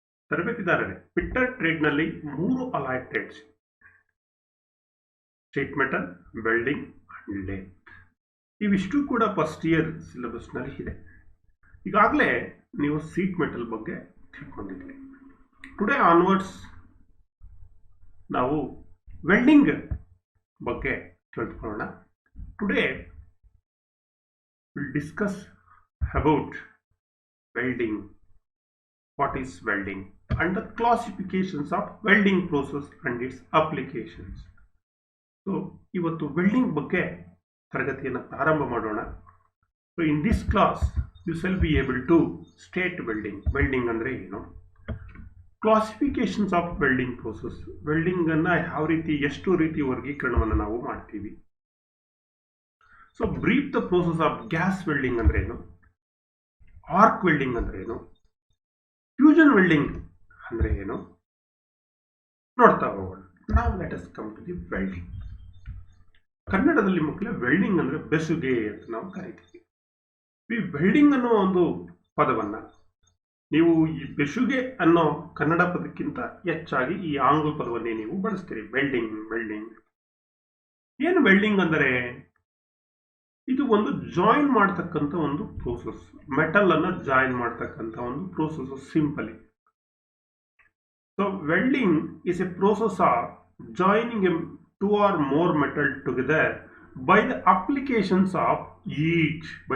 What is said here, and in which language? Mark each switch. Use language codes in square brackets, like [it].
[kn] ತರಬೇತಿದಾರರೇ, fitter ಟ್ರೇಡ್ನಲ್ಲಿ 3 alloyed trades: sheet metal, welding and lathe. ಇವಿಷ್ಟು ಕೂಡ first year ಸಿಲೆಬಸ್ನಲ್ಲಿ ಇದೆ. ಈಗಾಗಲೇ ನೀವು ಶೀಟ್ ಮೆಟಲ್ ಬಗ್ಗೆ ತಿಳ್ಕೊಂಡಿದ್ದೀರಿ. [en] today onwards [kn] ನಾವು ವೆಲ್ಡಿಂಗ್ ಬಗ್ಗೆ ತಿಳ್ಕೊಳ್ಳೋಣ. [en] Today will discuss about welding, what is welding and the classifications of welding process and its applications. [kn] So ಇವತ್ತು ವೆಲ್ಡಿಂಗ್ ಬಗ್ಗೆ ತರಗತಿಯನ್ನು ಪ್ರಾರಂಭ ಮಾಡೋಣ. [en] So in this class you shall be able to state welding [kn] ಅಂದ್ರೆ ಏನು, [en] classifications of welding process, [kn] welding ಅನ್ನ ಯಾವ ರೀತಿ ಎಷ್ಟು ರೀತಿ ವರ್ಗೀಕರಣವನ್ನು ನಾವು ಮಾಡ್ತೀವಿ. [en] so brief the process of gas welding [kn] ಅಂದ್ರೆ ಏನು, ಆರ್ಕ್ ವೆಲ್ಡಿಂಗ್ ಅಂದ್ರೆ ಏನು, ಫ್ಯೂಷನ್ ವೆಲ್ಡಿಂಗ್ ಅಂದ್ರೆ ಏನು ನೋಡ್ತಾ ಹೋಗೋಣ. ನಾವು [en] Let us come to the welding. [kn] ಕನ್ನಡದಲ್ಲಿ ಮಕ್ಕಳೇ ವೆಲ್ಡಿಂಗ್ ಅಂದ್ರೆ ಬೆಸುಗೆ ಅಂತ ನಾವು ಕರಿತೀವಿ. ಈ ವೆಲ್ಡಿಂಗ್ ಅನ್ನೋ ಒಂದು ಪದವನ್ನ ನೀವು ಈ ಬೆಸುಗೆ ಅನ್ನೋ ಕನ್ನಡ ಪದಕ್ಕಿಂತ ಹೆಚ್ಚಾಗಿ ಈ ಆಂಗ್ಲ ಪದವನ್ನೇ ನೀವು ಬಳಸ್ತೀರಿ. ವೆಲ್ಡಿಂಗ್. ಏನು ವೆಲ್ಡಿಂಗ್ ಅಂದರೆ? ಇದು ಒಂದು ಜಾಯಿನ್ ಮಾಡ್ತಕ್ಕಂಥ ಒಂದು ಪ್ರೋಸೆಸ್. ಮೆಟಲ್ ಅನ್ನ ಜಾಯಿನ್ ಮಾಡ್ತಕ್ಕಂಥ ಒಂದು process. [en] Simply, so welding is a process of joining 2 or more metal together by the applications of heat.